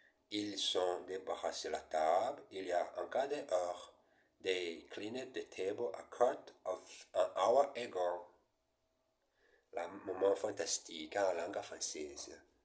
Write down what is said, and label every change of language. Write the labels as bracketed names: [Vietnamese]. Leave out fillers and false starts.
[French] Ils sont débarrassés la table il y a un quart d'heure. [English] They cleaned the table a quarter of an hour ago. [French] Le moment fantastique en langue française.